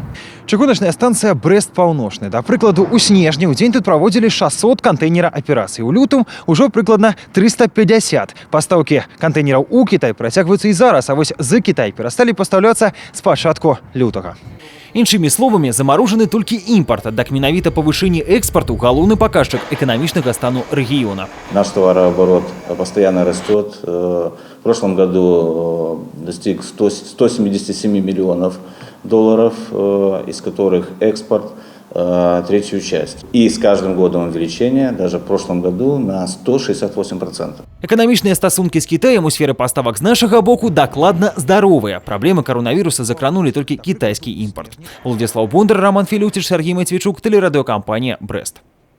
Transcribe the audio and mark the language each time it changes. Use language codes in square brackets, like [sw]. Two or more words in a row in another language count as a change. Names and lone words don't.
[be] Чыгуначная станция Брэст-Паўночны. Да прыкладу, у снежні ў дзень тут праводзілі 600 кантэйнера аперацый. У лютым ужо прыкладна 350. Пастаўкі кантэйнераў у Кітай працягваюцца і зараз, а вось з Кітай перасталі пастаўляцца з пачатку лютага. Іншымі словамі, замарожаны толькі імпарт, аднак менавіта павышэнне экспарту галоўны паказчык эканамічнага стану рэгіёна. [ru] Наш товарооборот постоянно растет. В прошлом году достиг 177 миллионов долларов, из которых экспорт третью часть. И с каждым годом увеличение, даже в прошлом году, на 168%. [be] Эканамічныя стасункі з Кітаем у сферы паставак з нашага боку дакладна здаровыя. Праблемы коронавіруса закранулі толькі кітайскі імпорт. Владислав Бондар, Роман Филютич, Сергей Матвейчук, телерадиокомпания «Брест».